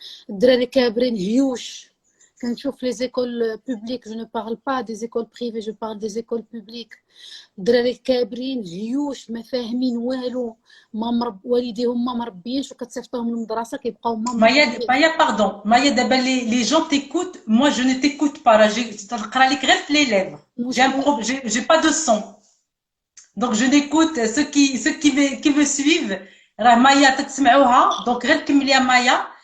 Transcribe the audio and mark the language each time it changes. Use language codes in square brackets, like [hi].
[ar] الدراري كابرين هيوش كنشوف لي زيكول بوبليك [fr] جو نو بارل با دي زيكول بريفي جو بارل دي زيكول بوبليك [ar] الدراري كابرين هيوش ما فاهمين والو والديهم ما مربيينش وكتصيفطوهم للمدرسه كيبقاو [fr] Maya, pardon. Maya, d'abord, les gens t'écoutent. Moi, je ne t'écoute pas. Là, les lèvres. J'ai pas de son. Donc, je n'écoute ceux qui me suivent. [ar] Maya, تسمعوها. Donc, غير كملي يا Maya.